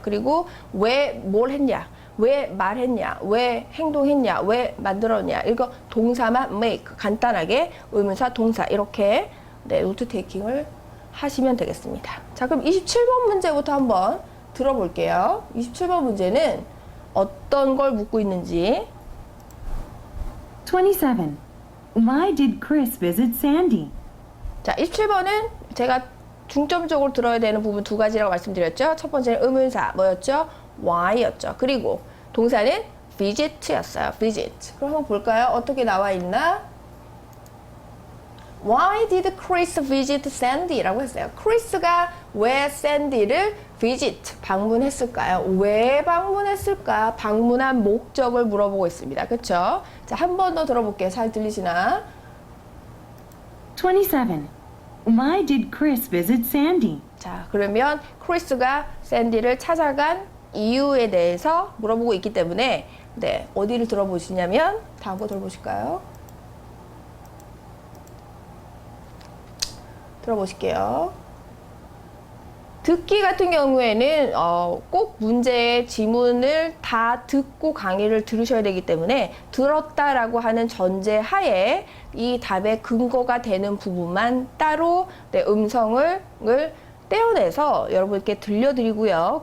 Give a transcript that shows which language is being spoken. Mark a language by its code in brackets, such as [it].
[ko] 그리고 왜 뭘 했냐, 왜 말했냐, 왜 행동했냐, 왜 만들었냐, 이거 동사만 make 간단하게 의문사 동사 이렇게 노트 테이킹을 하시면 되겠습니다. 자, 그럼 27번 문제부터 한번 들어볼게요. 27번 문제는 어떤 걸 묻고 있는지. [en] 27. Why did Chris visit Sandy? [ko] 자, 27번은 제가 중점적으로 들어야 되는 부분 두 가지라고 말씀드렸죠. 첫 번째는 의문사 뭐였죠? why였죠. 그리고 동사는 visit였어요. visit. 그럼 한번 볼까요? 어떻게 나와 있나? [en] Why did Chris visit Sandy? [ko] 라고 했어요. 크리스가 왜 Sandy를 visit, 방문했을까요? 왜 방문했을까? 방문한 목적을 물어보고 있습니다. 그쵸? 자, 한 번 더 들어볼게요. 잘 들리시나? [en] 27. Why did Chris visit Sandy? [ko] 자, 그러면 크리스가 샌디를 찾아간 이유에 대해서 물어보고 있기 때문에 네, 어디를 들어보시냐면 다음 거 들어보실까요? 들어보실게요. 듣기 같은 경우에는 꼭 문제의 지문을 다 듣고 강의를 들으셔야 되기 때문에 들었다라고 하는 전제 하에 이 답의 근거가 되는 부분만 따로 네, 음성을 떼어내서 여러분께 들려드리고요.